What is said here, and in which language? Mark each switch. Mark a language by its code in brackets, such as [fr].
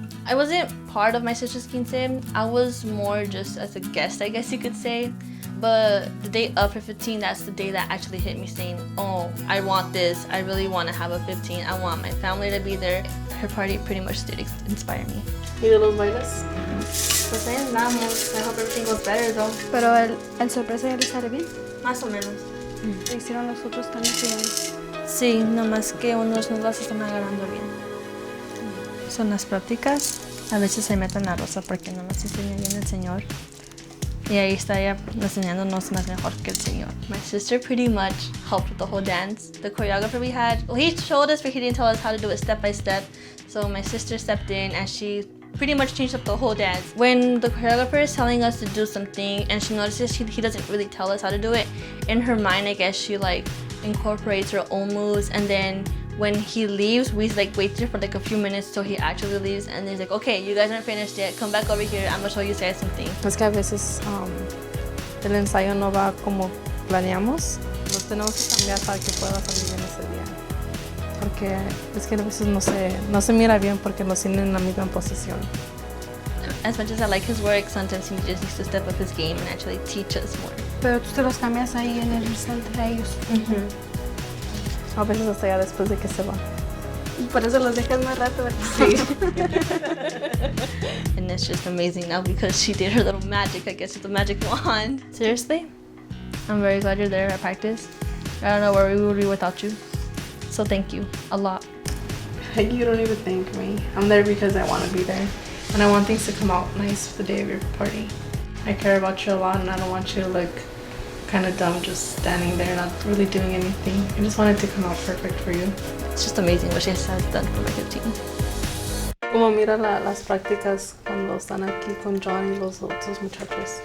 [en] I wasn't part of my sister's quince. I was more just as a guest, I guess you could say. But the day of her 15, that's the day that actually hit me saying, oh, I want this. I really want to have a 15. I want my family to be there. Her party pretty much did inspire me. [es] ¿Y los bailes? Pues ahí andamos. [en] I hope everything goes better though. [es] Pero el sorpresa ya le sale bien. Más o menos. ¿Te hicieron los otros también? Sí, nomás que unos no los están agarrando bien. Son las prácticas. A veces se meten la rosa porque no nos enseña bien el señor. Y ahí está ella enseñándonos más mejor que el señor. [en] My sister pretty much helped with the whole dance. The choreographer we had, well, he showed us, but he didn't tell us how to do it step by step. So my sister stepped in and she pretty much changed up the whole dance. When the choreographer is telling us to do something and she notices he doesn't really tell us how to do it, in her mind, I guess she like incorporates her own moves, and then when he leaves, we like wait there for like a few minutes till he actually leaves, and he's like, okay, you guys aren't finished yet, come back over here, I'm gonna show you guys something. [es] Es que a veces el ensayo no va como planeamos. Los tenemos que cambiar para que pueda salir bien ese día. Porque es que a veces no se mira bien porque los tienen en la misma posición. [en] As much as I like his work, sometimes he just needs to step up his game and actually teach us more. [es] Pero tú te los cambias ahí en el instante a ellos. A veces hasta ya después de que se va. Por eso los dejas más rato, ¿verdad? Sí. [en] And it's just amazing now because she did her little magic, I guess, with the magic wand. Seriously, I'm very glad you're there at practice. I don't know where we would be without you. So thank you a lot. You don't even thank me. I'm there because I want to be there. And I want things to come out nice for the day of your party. I care about you a lot and I don't want you to look kind of dumb just standing there not really doing anything. I just want it to come out perfect for you. It's just amazing what she has done for my 15. [es] Como mira las prácticas cuando están aquí con John y los otros muchachos.